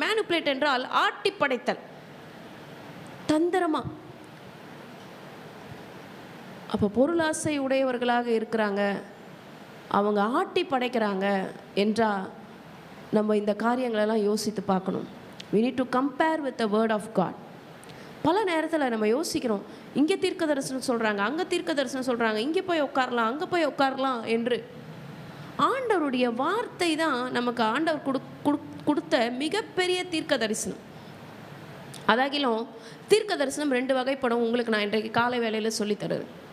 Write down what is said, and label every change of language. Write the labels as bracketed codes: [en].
[ta] Manipulate என்றால் ஆட்டி படைத்தல், தந்திரமா. அப்போ பொருளாசை உடையவர்களாக இருக்கிறாங்க, அவங்க ஆட்டி படைக்கிறாங்க என்றால் நம்ம இந்த காரியங்களெல்லாம் யோசித்து பார்க்கணும். [en] we need to compare with the word of God. [ta] பல நேரத்தில் நம்ம யோசிக்கிறோம், இங்கே தீர்க்க தரிசனம் சொல்கிறாங்க, அங்கே தீர்க்க தரிசனம் சொல்கிறாங்க, இங்கே போய் உட்காரலாம், அங்கே போய் உட்காரலாம் என்று. ஆண்டவருடைய வார்த்தை தான் நமக்கு ஆண்டவர் கொடுத்த மிகப்பெரிய தீர்க்க தரிசனம். அதாகிலும் தீர்க்க தரிசனம் 2 வகைப்படும். உங்களுக்கு நான் இன்றைக்கு காலை வேளையில் சொல்லித்தரேன்.